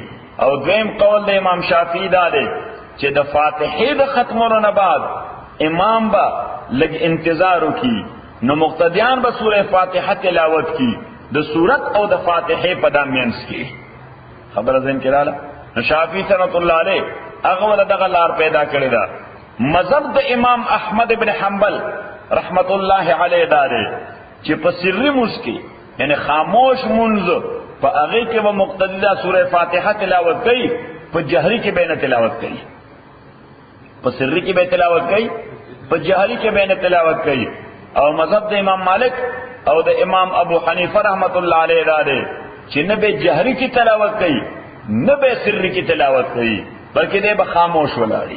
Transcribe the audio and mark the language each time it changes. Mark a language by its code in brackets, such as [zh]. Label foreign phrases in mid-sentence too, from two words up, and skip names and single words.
[ps] او دویم قول د امام شافعی دا دی چې د فاتحه د ختمولو نه بعد امام با لږ انتظار وکړي، نو مقتدیان به سوره فاتحه تلاوت کی د سورت او د فاتحه په دامینس کې. خبره زین کړه نو شافعی [ar] رحمۃ اللہ علیہ [ps] هغه ول دغه لار پیدا کړی دا. مذهب د امام احمد ابن حنبل [ar] رحمۃ اللہ علیہ [ps] دا دی چې په سری مسکی یعنی خاموش منځ په هغه کې به مقتدی دا سوره فاتحه تلاوت کوي، په جهری کې به نه تلاوت کوي، په سری کې به تلاوت کوي، په جهری کې به نه تلاوت کوي. او مذهب د امام مالک او د امام ابو حنیفه [ar] رحمۃ اللہ علیہ [ps] دا دی چې نه به جهری کی تلاوت کوي نه به سری کی تلاوت کوي، بلکې دې به خاموش ولاړی.